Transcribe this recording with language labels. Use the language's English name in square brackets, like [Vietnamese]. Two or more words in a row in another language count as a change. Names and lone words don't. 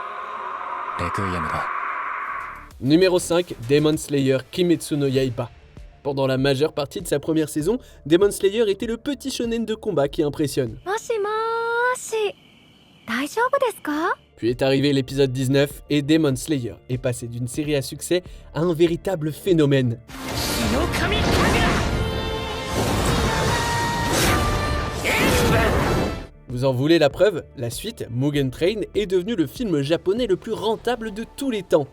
[French] Numéro 5, Demon Slayer Kimetsu no Yaiba. Pendant la majeure partie de sa première saison, Demon Slayer était le petit shonen de combat qui impressionne. [Japanese] もしもーし、大丈夫ですか？ [French] Puis est arrivé l'épisode 19 et Demon Slayer est passé d'une série à succès à un véritable phénomène. Vous en voulez la preuve? La suite, Mugen Train, est devenu le film japonais le plus rentable de tous les temps.